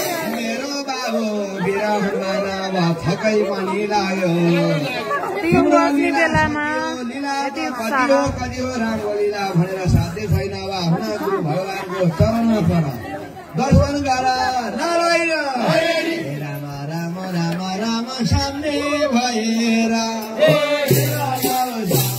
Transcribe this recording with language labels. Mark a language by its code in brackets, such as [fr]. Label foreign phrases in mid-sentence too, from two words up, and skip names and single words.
[ne] मेरो बाबु वीर हनुमान अब थकै पनि लाग्यो। त्यो बस्ने बेलामा लीला यति कति उत्साह। हो, कति हो, राम्रो लीला भनेर साध्य छैन। अब आफ्ना गुरु भगवानको चरणमा पर। दर्शन गर नारायण। हे राम, राम, राम, राम, सामने भएर। हे राम, सामने